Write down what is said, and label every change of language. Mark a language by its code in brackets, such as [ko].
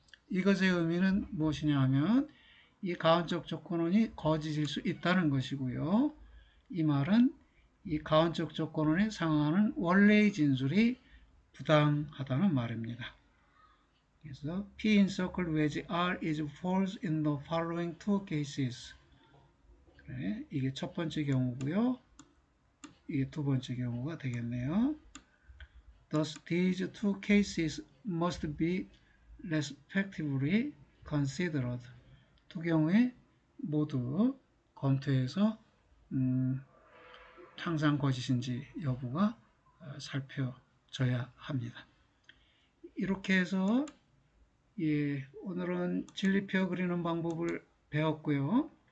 [ko] 이것의 의미는 무엇이냐 하면 이 가원적 조건원이 거짓일 수 있다는 것이고요. 이 말은 이 가원적 조건원에 상응하는 원래의 진술이 부당하다는 말입니다. 그래서 [en] P in circle wedge R is false in the following two cases. [ko] 그래, 이게 첫 번째 경우고요. 이게 두 번째 경우가 되겠네요. [en] Thus, these two cases must be respectively considered. [ko] 두 경우에 모두 검토해서 항상 거짓인지 여부가 살펴져야 합니다. 이렇게 해서 오늘은 진리표 그리는 방법을 배웠고요.